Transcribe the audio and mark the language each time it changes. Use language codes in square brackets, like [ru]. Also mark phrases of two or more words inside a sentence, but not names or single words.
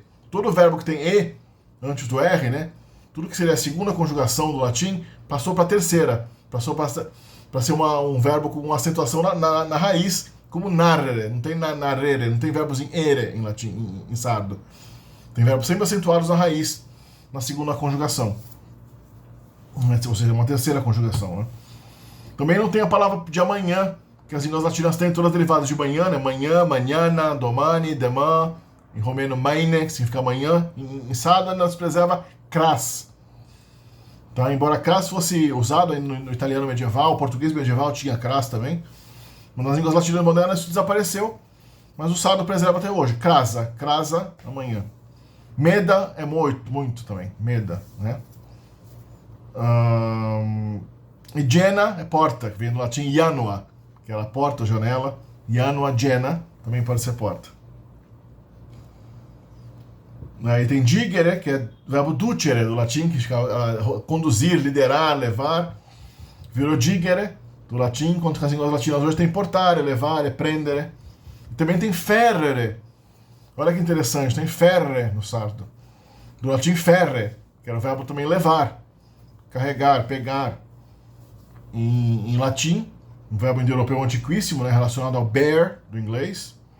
[pt] Todo verbo que tem E antes do R, né? Tudo que seria a segunda conjugação do latim passou para a terceira, passou para ser um verbo com uma acentuação na raiz, como narrere, não tem narrere, não tem verbos em ere em latim, em sardo. Tem verbos sempre acentuados na raiz, na segunda conjugação. Ou seja, uma terceira conjugação, né? Também não tem a palavra de amanhã, que as línguas latinas têm todas derivadas de manhã, né? Manhã, manhana, domani, demã, em romeno maine, que significa amanhã. Em sardo ainda se preserva cras. Tá? Embora cras fosse usado no italiano medieval, o português medieval tinha cras também, mas nas línguas latinas modernas isso desapareceu, mas o sardo preserva até hoje. [sc] Crasa, crasa, amanhã. [pt] Meda é muito também, meda, né? E gena é porta, que vem do latim janua, que era porta ou janela. Janua, gena, também pode ser porta. Aí tem digere, que é o verbo ducere do latim, que significa conduzir, liderar, levar. Virou digere do latim, enquanto que as línguas latinas hoje tem portare, levare, prendere. E também tem ferrere. Olha que interessante, tem ferre no sardo. Do latim ferre, que era o verbo também levar, carregar, pegar. Em latim, um verbo indo-europeu antiquíssimo, né, relacionado ao bear, do inglês.